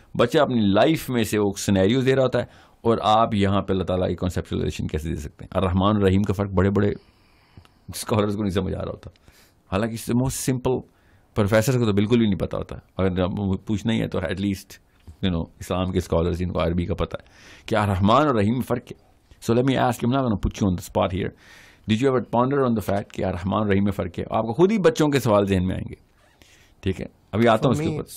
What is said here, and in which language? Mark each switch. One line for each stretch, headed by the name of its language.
Urdu: بچہ اپنی لائف میں سے وہ سینیریوز دے رہا ہوتا ہے, اور آپ یہاں پہ اللہ تعالیٰ کی کانسیپچولائزیشن کیسے دے سکتے ہیں. الرحمن الرحیم کا فرق بڑے بڑے اسکالرز کو نہیں سمجھ آ رہا ہوتا, حالانکہ موسٹ سمپل پروفیسر کو تو بالکل بھی نہیں پتا ہوتا. اگر پوچھنا ہی ہے تو ایٹ لیسٹ اسلام کے اسکالرز جن کو عربی کا پتہ ہے کہ الرحمن اور رحیم میں فرق ہے.
English: So let me ask, I'm not going to put you on the spot here. Did you ever ponder on the fact
Urdu: کہ الرحمن اور رحیم میں فرق ہے؟ آپ کو خود ہی بچوں کے سوال ذہن میں آئیں گے. ٹھیک ہے, ابھی آتا ہوں اس کے اوپر.